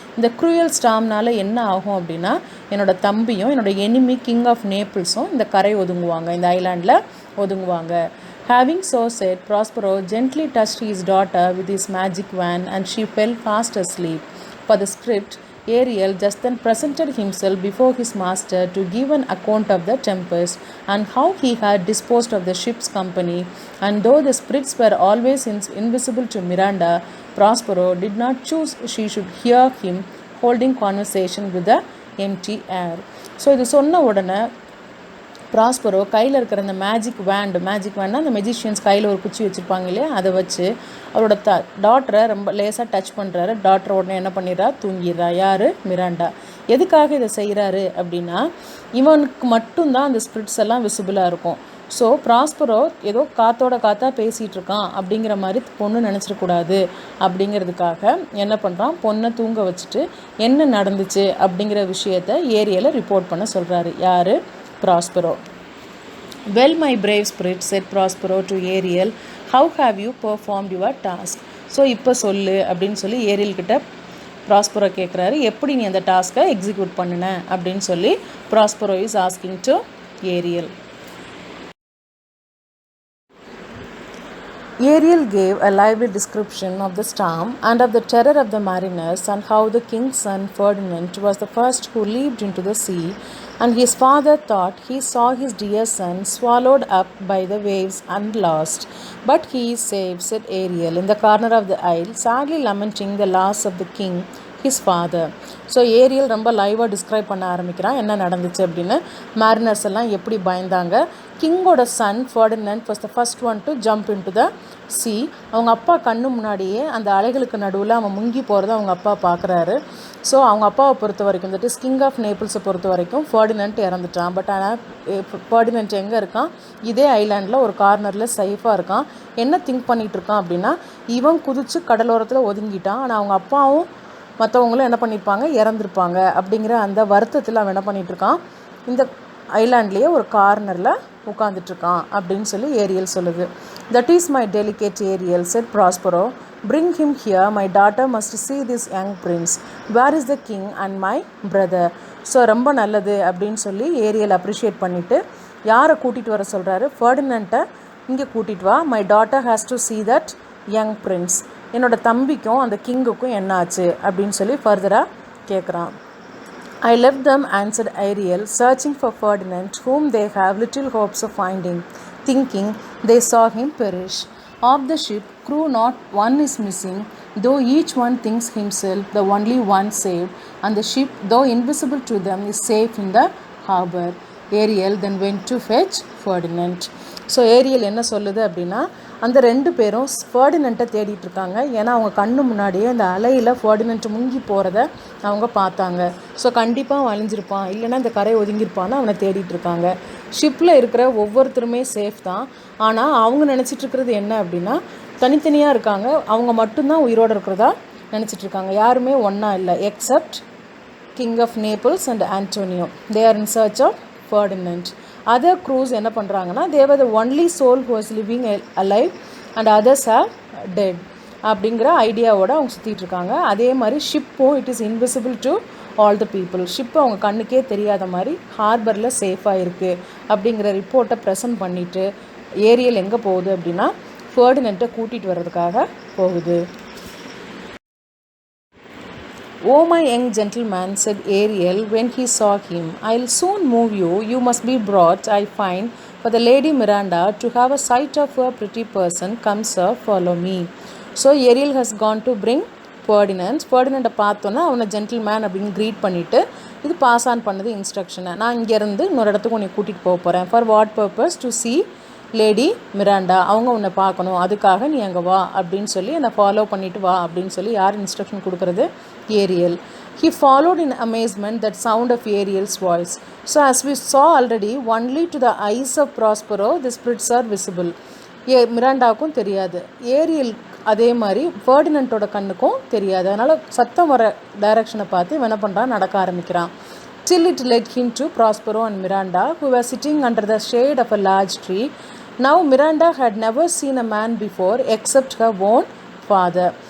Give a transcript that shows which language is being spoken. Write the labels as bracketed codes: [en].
[ta] இந்த க்ரூயல் ஸ்டாம்னால் என்ன ஆகும் அப்படின்னா, என்னோடய தம்பியும் என்னோடய எனிமி கிங் ஆஃப் நேபிள்ஸும் இந்த கரை ஒதுங்குவாங்க, இந்த ஐலாண்டில் ஒதுங்குவாங்க. [en] Having so said, Prospero gently touched his daughter with his magic wand and she fell fast asleep. For the script, Ariel just then presented himself before his master to give an account of the tempest and how he had disposed of the ship's company. And though the spirits were always invisible to Miranda, Prospero did not choose she should hear him holding conversation with the empty air. [ta] So இது சொன்ன உடனே Prospero கையில் இருக்கிற அந்த magic வேண்ட்னா அந்த magicians கையில் ஒரு குச்சி வச்சுருப்பாங்க இல்லையா, அதை வச்சு அவரோட டாட்டரை ரொம்ப லேசாக டச் பண்ணுறாரு. டாட்டர் உடனே என்ன பண்ணிடுறா, தூங்கிடுறா. யார்? மிராண்டா. எதுக்காக இதை செய்கிறாரு அப்படின்னா, இவனுக்கு மட்டும்தான் அந்த ஸ்பிரிட்ஸ் எல்லாம் விசிபிளாக இருக்கும். ஸோ ப்ராஸ்பரோ ஏதோ காற்றா பேசிகிட்டு இருக்கான் அப்படிங்கிற மாதிரி பொண்ணு நினச்சிடக்கூடாது அப்படிங்கிறதுக்காக என்ன பண்ணுறான், பொண்ணை தூங்க வச்சுட்டு என்ன நடந்துச்சு அப்படிங்கிற விஷயத்த ஏரியலை ரிப்போர்ட் பண்ண சொல்கிறாரு. யார்? Prospero. [en] Well, my brave spirit, said Prospero to Ariel, how have you performed your task? [ta] So இப்போ சொல்லு அப்படின்னு சொல்லி ஏரியல்கிட்ட ப்ராஸ்பரோ கேட்குறாரு, எப்படி நீ அந்த டாஸ்க்கை எக்ஸிக்யூட் பண்ணின அப்படின்னு சொல்லி [en] Prospero is asking to Ariel. Ariel gave a lively description of the storm and of the terror of the mariners, and how the king's son Ferdinand was the first who leaped into the sea And his father thought he saw his dear son swallowed up by the waves and lost. But he is safe, said Ariel, in the corner of the isle, sadly lamenting the loss of the king, his father. [ta] So Ariel ரொம்ப லைவாக describe பண்ண ஆரம்பிக்கிறான் என்ன நடந்துச்சு அப்படின்னு. மேரினர்ஸ் எல்லாம் எப்படி பயந்தாங்க. [en] கிங்கோட son Ferdinand was the first one to jump into the sea. [ta] அவங்க அப்பா கண்ணு முன்னாடியே அந்த அலைகளுக்கு நடுவில் அவன் முங்கி போகிறத அவங்க அப்பா பார்க்குறாரு. ஸோ அவங்க அப்பாவை பொறுத்த வரைக்கும் வந்துட்டு கிங் ஆஃப் நேபிள்ஸை பொறுத்த வரைக்கும் ஃபர்டினண்ட் இறந்துட்டான். பட் ஆனால் ஃபர்டினண்ட் எங்கே இருக்கான், இதே ஐலாண்டில் ஒரு கார்னரில் சேஃபாக இருக்கான். என்ன திங்க் பண்ணிகிட்டு இருக்கான் அப்படின்னா, இவன் குதித்து கடலோரத்தில் ஒதுங்கிட்டான். ஆனால் அவங்க அப்பாவும் மற்றவங்களும் என்ன பண்ணியிருப்பாங்க, இறந்துருப்பாங்க அப்படிங்கிற அந்த வருத்தத்தில் அவன் என்ன பண்ணிகிட்ருக்கான், இந்த ஐலாண்ட்லேயே ஒரு கார்னரில் உட்காந்துட்ருக்கான் அப்படின்னு சொல்லி ஏரியல் சொல்லுது. [en] That is my delicate Ariel, said Prospero. Bring him here, my daughter must see this young prince. Where is the king and my brother? [ta] So ரொம்ப நல்லது அப்படின்னு சொல்லி ஏரியல் அப்ரிஷியேட் பண்ணிவிட்டு யாரை கூட்டிகிட்டு வர சொல்கிறாரு, ஃபர்டினண்ட்டை இங்கே கூட்டிகிட்டு வா. [en] My daughter has to see that young prince. [ta] என்னோடய தம்பிக்கும் அந்த கிங்குக்கும் என்ன ஆச்சு அப்படின்னு சொல்லி ஃபர்தராக கேட்குறான். [en] I left them, answered Ariel, searching for Ferdinand, whom they have little hopes of finding, thinking they saw him perish. Of the ship crew not one is missing, though each one thinks himself the only one saved, and the ship, though invisible to them, is safe in the harbor. Ariel then went to fetch Ferdinand. [ta] So Ariel என்ன சொல்லுது அப்படின்னா, அந்த ரெண்டு பேரும் ஃபர்டினண்ட்டை தேடிட்டு இருக்காங்க. ஏன்னா அவங்க கண்ணு முன்னாடியே அந்த அலையில் ஃபர்டினண்ட் முங்கி போகிறத அவங்க பார்த்தாங்க. ஸோ கண்டிப்பாக அழிஞ்சிருப்பான், இல்லைன்னா இந்த கரை ஒதுங்கியிருப்பான்னு அவனை தேடிட்டு இருக்காங்க. ஷிப்பில் இருக்கிற ஒவ்வொருத்தருமே சேஃப் தான். ஆனால் அவங்க நினச்சிட்ருக்கிறது என்ன அப்படின்னா, தனித்தனியாக இருக்காங்க, அவங்க மட்டும்தான் உயிரோடு இருக்கிறதா நினச்சிட்ருக்காங்க. யாருமே ஒன்றா இல்லை, [en] Except king of Naples and Antonio. They are in search of Ferdinand. [ta] Other cruise என்ன பண்ணுறாங்கன்னா, [en] they were the only soul who was living alive and others are dead [ta] அப்படிங்கிற ஐடியாவோடு அவங்க சுற்றிட்டு இருக்காங்க. அதே மாதிரி ஷிப்பும் [en] It is invisible to all the people. [ta] Ship அவங்க கண்ணுக்கே தெரியாத மாதிரி ஹார்பரில் சேஃபாக இருக்குது அப்படிங்கிற ரிப்போர்ட்டை ப்ரெசன்ட் பண்ணிவிட்டு ஏரியல் எங்கே போகுது அப்படின்னா, ஃபர்டினண்ட்டை கூட்டிகிட்டு வர்றதுக்காக போகுது. [en] "Oh, my young gentleman," said Ariel when he saw him, "I'll soon move you. You must be brought, I find, for the Lady Miranda to have a sight of a pretty person. Come, sir, follow me." So Ariel has gone to bring Ferdinand. [ta] ஃபர்டினண்டை பார்த்தோன்னா அவனை gentleman அப்படின்னு greet பண்ணிவிட்டு, இது pass on பண்ணது இன்ஸ்ட்ரக்ஷனை, நான் இங்கேருந்து இன்னொரு இடத்துக்கு உன்னை கூட்டிகிட்டு போக போகிறேன். [en] For what purpose? To see lady Miranda, [ta] அவங்க உன்னை பார்க்கணும், அதுக்காக நீ அங்கே வா அப்படின்னு சொல்லி என்னை ஃபாலோ பண்ணிவிட்டு வா அப்படின்னு சொல்லி யார் இன்ஸ்ட்ரக்ஷன் கொடுக்குறது? Ariel. [en] He followed in amazement that sound of Ariel's voice. So as we saw already, only to the eyes of Prospero the spirits are visible. [ta] மிராண்டாவுக்கும் தெரியாது, ஏரியல் அதே மாதிரி ஃபர்டினண்டோட கண்ணுக்கும் தெரியாது. அதனால் சத்தம் வர டைரக்ஷனை பார்த்து என்ன பண்ணுறான், நடக்க ஆரம்பிக்கிறான். [en] Till it led him to Prospero and Miranda, who were sitting under the shade of a large tree. Now Miranda had never seen a man before except her own father.